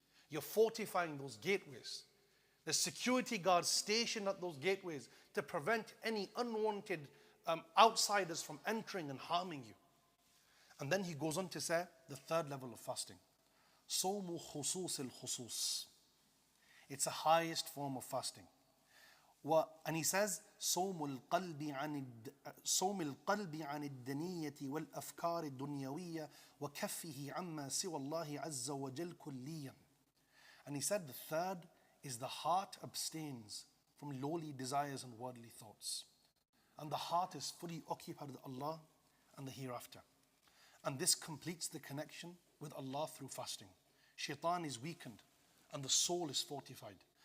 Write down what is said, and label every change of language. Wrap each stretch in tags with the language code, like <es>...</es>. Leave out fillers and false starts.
<en>You're fortifying those gateways. The security guards stationed at those gateways to prevent any unwanted outsiders from entering and harming you. And then he goes on to say the third level of fasting. Sawmu khusus al-khusus. It's the highest form of fasting. And he says,</en> <ar>صوم القلب عن الدنية والأفكار الدنيوية وكفه عما سوى الله عز وجل كليا.</ar> <en>And he said the third is the heart abstains from lowly desires and worldly thoughts. And the heart is fully occupied with Allah and the hereafter. And this completes the connection with Allah through fasting. Shaitan is weakened and the soul is fortified.</en>